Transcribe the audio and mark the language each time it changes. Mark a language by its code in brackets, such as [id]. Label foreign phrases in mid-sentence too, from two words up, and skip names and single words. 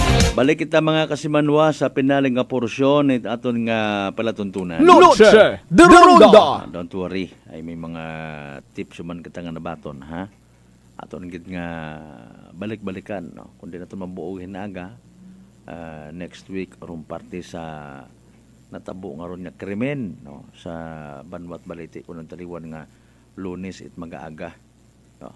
[akl] Balik kita mga kasimanwa sa pinaling nga porsyon at aton nga palatuntunan. Noche de Ronda. [en] Don't worry, [akl] ay may mga tips man kita nga nabaton, ha? Aton gid nga balik-balikan, no? Kundi nato mabuo hinaga [en] next week [akl] aron parte sa natabo nga ron nga krimen, no? Sa Banwat Balite kun taliwan nga Lunes it mag-aaga, no?